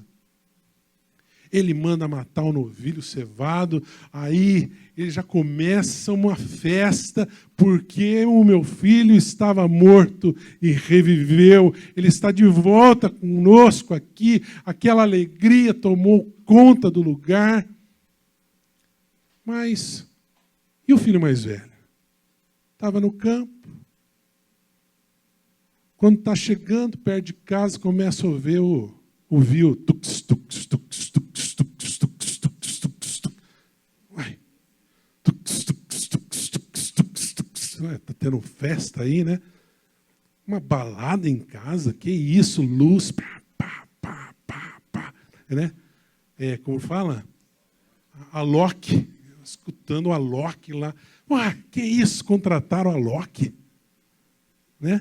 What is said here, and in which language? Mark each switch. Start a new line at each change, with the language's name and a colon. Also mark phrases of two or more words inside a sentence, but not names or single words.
Portuguese: Ele manda matar o novilho cevado, aí ele já começa uma festa, porque o meu filho estava morto e reviveu, ele está de volta conosco aqui, aquela alegria tomou conta do lugar. Mas, e o filho mais velho? Estava no campo. Quando está chegando perto de casa, começa a ouvir o viu, tux, tux, tux, tux, tux, tux, tux, tux, tux. Uai, tux, tux, tux, tux, tux, tux. Está tendo festa aí, né? Uma balada em casa, que isso, luz, pá, pá, pá, pá, pá, né? Como fala? A Loki, escutando a Loki lá. Uai, que isso, contrataram a Loki, né?